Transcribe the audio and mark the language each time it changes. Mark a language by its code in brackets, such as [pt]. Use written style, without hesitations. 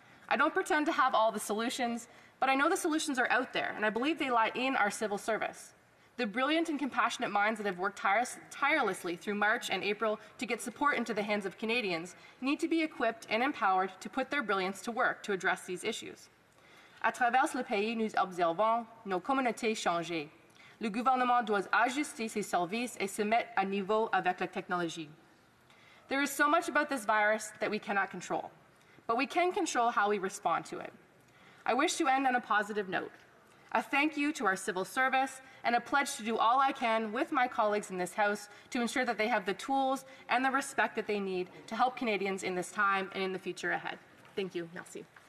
[en] I don't pretend to have all the solutions, but I know the solutions are out there, and I believe they lie in our civil service. The brilliant and compassionate minds that have worked tirelessly through March and April to get support into the hands of Canadians need to be equipped and empowered to put their brilliance to work to address these issues. [fr] À travers le pays, nous observons nos communautés changer. Le gouvernement doit ajuster ses services et se mettre à niveau avec la technologie. [en] There is so much about this virus that we cannot control, but we can control how we respond to it. I wish to end on a positive note. A thank you to our civil service and a pledge to do all I can with my colleagues in this House to ensure that they have the tools and the respect that they need to help Canadians in this time and in the future ahead. Thank you. Merci.